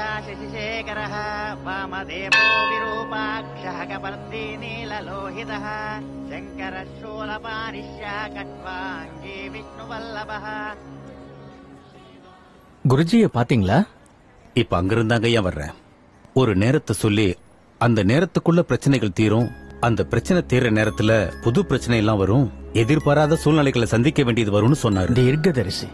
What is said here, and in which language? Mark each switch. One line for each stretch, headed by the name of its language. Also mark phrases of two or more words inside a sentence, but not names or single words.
Sanskrit: शशिशेखरः वामदेवो विरूपाक्षः कपर्दी नीललोहितः शङ्करः शूलपानिश्या कट्वाङ्गी विष्णुवल्लभः.
Tamil: குருஜியை பாத்தீங்களா? இப்ப அங்கிருந்தாங்க ஏன் வர்றேன். ஒரு நேரத்தை சொல்லி அந்த நேரத்துக்குள்ள பிரச்சனைகள் தீரும். அந்த பிரச்சனை தீர்ற நேரத்துல புது பிரச்சனை எல்லாம் வரும். எதிர்பாராத சூழ்நிலைகளை சந்திக்க வேண்டியது வரும்னு சொன்னாரு. தீர்க்கதரிசி.